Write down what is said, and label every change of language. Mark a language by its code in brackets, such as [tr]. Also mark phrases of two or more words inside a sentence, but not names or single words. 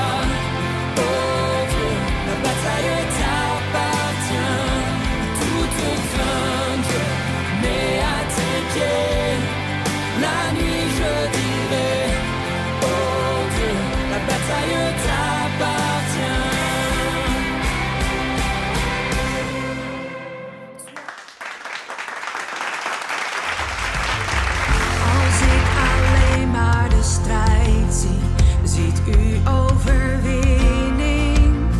[fr] Oh Dieu, la bataille t'appartient. Toute crainte, mais à tes pieds. La nuit je dirai, oh Dieu, la bataille t'appartient. [nl] Als ik alleen maar de strijd zie, ziet u overwinning.